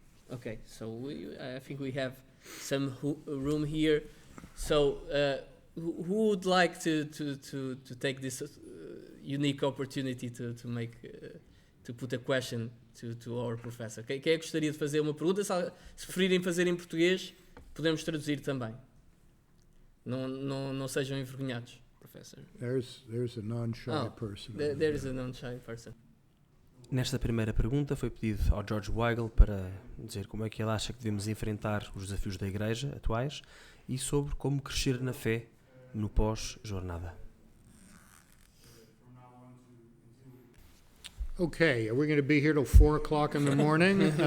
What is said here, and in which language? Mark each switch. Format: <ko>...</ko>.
<en>Okay, so I think we have some room here. So, who would like to take this unique opportunity to put a question to our professor?</en> <pt>Quem é que gostaria de fazer uma pergunta? Se preferirem fazer em português, podemos traduzir também. Não sejam envergonhados, professor.</pt> <en>There's a non-shy person. There is a non-shy person.</en> <pt>Nesta primeira pergunta foi pedido ao George Weigel para dizer como é que ele acha que devemos enfrentar os desafios da Igreja atuais e sobre como crescer na fé no pós-jornada.</pt> <en>Okay, are we going to be here till 4 o'clock in the morning?</en>